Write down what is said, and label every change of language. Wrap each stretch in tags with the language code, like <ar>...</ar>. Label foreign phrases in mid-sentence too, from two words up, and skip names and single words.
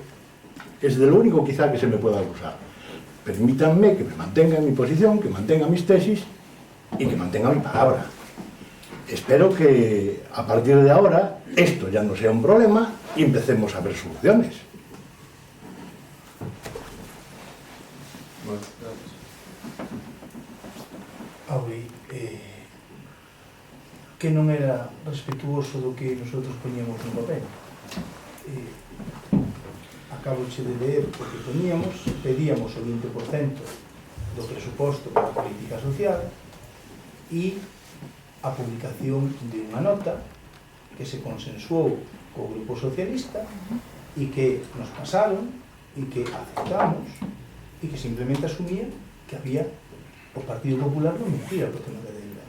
<es>Es de lo único quizá que se me pueda acusar. Permítanme que me mantenga en mi posición, que mantenga mis tesis y que mantenga mi palabra. Espero que a partir de ahora esto ya no sea un problema y empecemos a ver soluciones. Bueno, gracias. Auri,</es> <gl>que non era respetuoso do que nosotros poñíamos no papel. Acabo de leer porque pedíamos o 20% do presuposto para a política social e a publicación de unha nota que se consensuou co Grupo Socialista e que nos pasaron e que aceptamos e que simplemente asumía que había o Partido Popular non mentira porque non era dela.</gl>